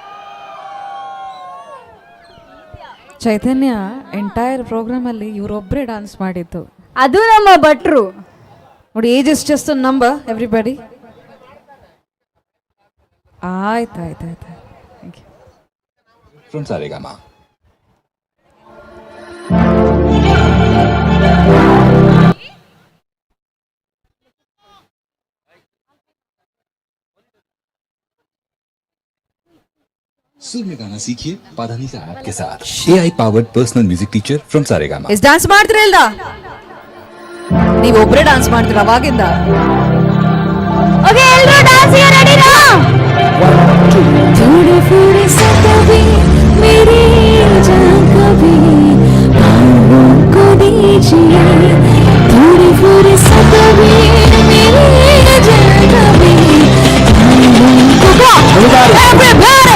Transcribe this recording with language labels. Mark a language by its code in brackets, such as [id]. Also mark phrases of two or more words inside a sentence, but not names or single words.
[kn] ಚೈತನ್ಯ [en] entire program [kn] ಅಲ್ಲಿ ಇವರೊಬ್ಬರೇ ಡಾನ್ಸ್ ಮಾಡಿದ್ದು. ಅದು ನಮ್ಮ ಭಟ್ರು [en] ನೋಡಿ. age is just a number everybody. ಆಯ್ತು. From Saregama. [hi] सुर में गाना सीखिए पाधानीसा ऐप के साथ. [en] AI powered personal music teacher from Saregama. yes dance [kn] ಮಾಡ್ತೀರಾ ಇಲ್ದ? ನೀವು ಒಬ್ಬರೇ ಡ್ಯಾನ್ಸ್ ಮಾಡ್ತೀರಾ ಅವಾಗಿಂದ? ಓಕೆ, ಎಲ್ಲರೂ ಡಾನ್ಸ್ ಗೆ ರೆಡಿನಾ? [hi] थोड़े थोड़े से कभी मेरी जान कभी आँखों को दीजिए. थोड़े थोड़े से कभी मेरी जान कभी [en] Everybody!